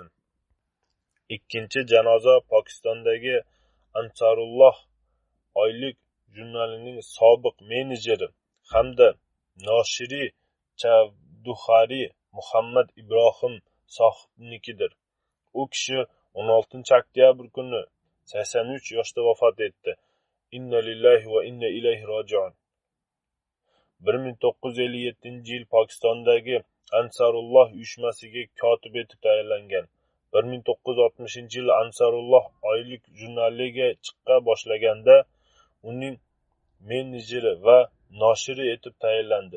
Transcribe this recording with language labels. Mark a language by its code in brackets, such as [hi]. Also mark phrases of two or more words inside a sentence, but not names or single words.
[uz] Ikkinchi janoza Pokistondagi Ansarulloh oylik jurnalining sobiq menejeri hamda noshiri Chavduhari Muhammad Ibrohim sohibnikidir. U kishi 16 oktyabr kuni 83 yoshda vafot etdi. [ar] إنا لله وإنا إليه راجعون. [uz] 1957-yil Pokistondagi Ansarulloh uyushmasiga kotib etib tayinlangan. 1960-yil Ansarulloh oylik jurnaliga chiqa boshlaganda uning menejeri va noshiri etib tayinlandi.